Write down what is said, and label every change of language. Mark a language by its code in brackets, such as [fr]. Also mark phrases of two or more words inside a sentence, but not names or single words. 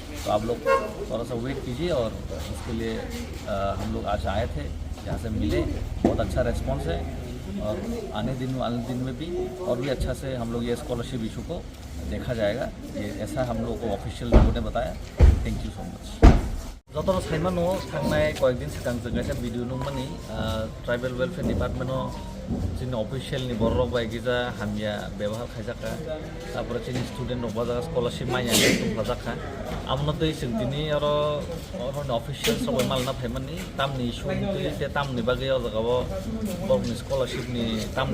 [hi] तो आप लोग थोड़ा सा वेट कीजिए। और इसके लिए हम लोग आज आए थे, यहाँ से मिले, बहुत अच्छा रेस्पॉन्स है। और आने दिन में भी और भी अच्छा से हम लोग ये [en] scholarship issue [hi] को देखा जाएगा। ये ऐसा हम लोग को ऑफिशियल लोगों ने बताया। [en] thank you so much. [trp] जतरा साइमान न थांनाय कयेकदिन सिगां जों खायसे भिडिअ नुमानि [en] tribal welfare [trp] डिपार्टमेन्टआव जोंनि अफिसियेलनि बर' रग बायगिजा हामिया व्यवहार खायजाखा तारपरे जोंनि स्टुडेन्ट रगबाजा स्कॉलरशिप माइया दंफाजाखा आमनो दै जों दिनै आरो अफिसियल्स रग मालना फायमानि तामनि इशु ते तामनि बागै अजागाव बर'नि स्कॉलरशिपनि तामनि